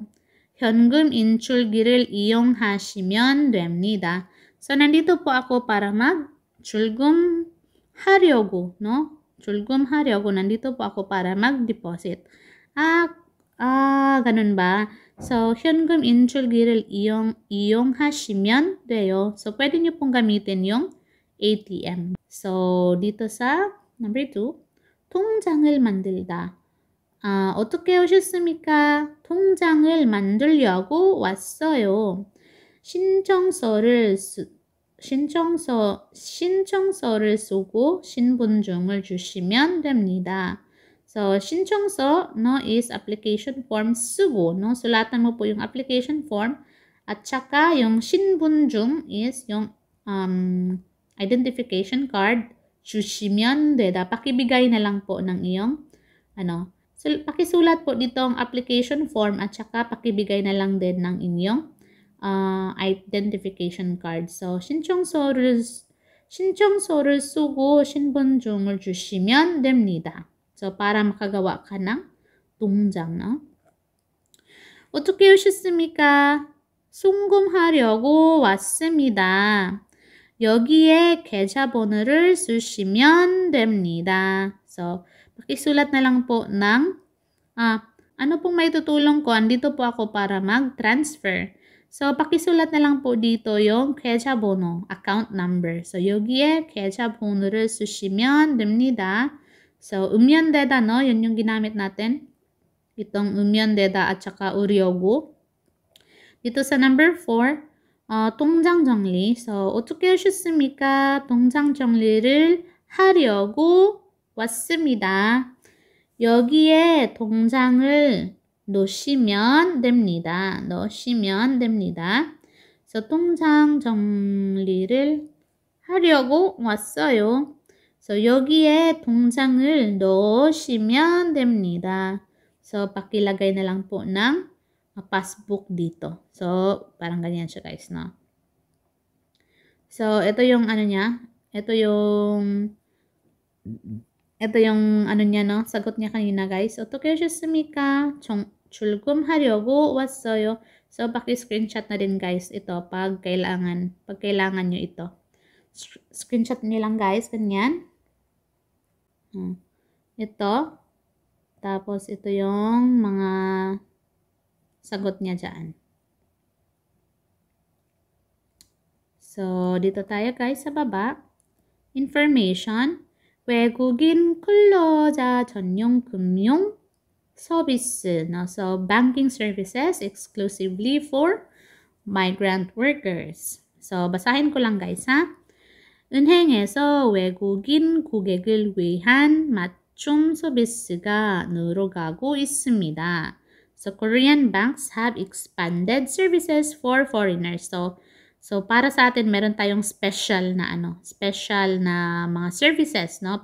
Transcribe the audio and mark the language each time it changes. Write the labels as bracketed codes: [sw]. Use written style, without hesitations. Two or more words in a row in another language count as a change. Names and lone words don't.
[ko] 현금 인출기를 이용하시면 됩니다. [tl] So, nandito po ako para mag-출금하려고, no? [ko] 출금하려고, [tl] nandito po ako para mag-deposit. Ganun ba? So, [ko] 현금 인출기를 이용하시면 돼요. [tl] So, pwede nyo pong gamitin yung ATM. So, dito sa number 2, [ko] 통장을 만들다. 어떻게 오셨습니까? 통장을 만들려고 왔어요. 신청서를 쓰고 신분증을 주시면 됩니다. So, 신청서, [en] no, is application form 쓰고, [tl] no? Sulatan mo po yung [en] application form. [tl] At saka, yung 신분증 is yung [en] identification card. [ko] 주시면 되다. [tl] Pakibigay na lang po ng iyong, So, pakisulat po dito ang [en] application form [tl] at saka pakibigay na lang din ng inyong [en] identification card. [tl] So, [ko] 신청서를 쓰고 신분증을 주시면 됩니다. [tl] So, para makagawa ka ng 통장, no? [ko] 어떻게 오셨습니까? 송금하려고 왔습니다. 여기에 계좌번호를 쓰시면 됩니다. [tl] So, pakisulat na lang po ng, ano pong may tutulong ko? Andito po ako para mag-transfer. So, pakisulat na lang po dito yung 계좌번호, [en] account number. [tl] So, [ko] 여기에 계좌번호를 쓰시면 됩니다. So, 음연대다, [tl] no? Yun yung ginamit natin. Itong 음연대다 at saka 우려고. Dito sa number 4, [ko] 통장 정리. So, 어떻게 하셨습니까? 통장 정리를 하려고 왔습니다. 여기에 통장을 놓으시면 됩니다. So, 통장 정리를 하려고 왔어요. So, 여기에 통장을 넣으시면 됩니다. [tl] So, pakilagay na lang po ng passbook dito. So, parang ganyan siya guys, no? So, ito yung ano niya. Ito yung ano niya, no? Sagot niya kanina, guys. [ko] 어떻게 하셨습니까? 출금하려고 왔어요. [tl] So, paki-screenshot na din, guys, ito pag kailangan nyo ito. Screenshot nyo lang, guys. Ganyan. Ito. Tapos, ito yung mga sagot niya dyan. So, dito tayo, guys, sa baba. [en] Information. [ko] 외국인 근로자 전용 금융 서비스. [en] So, banking services exclusively for migrant workers. So, [tl] basahin ko lang guys, ha? [ko] 은행에서 외국인 고객을 위한 맞춤 서비스가 늘어가고 있습니다. [en] So, Korean banks have expanded services for foreigners. So, [tl] para sa atin, meron tayong special na mga services, no?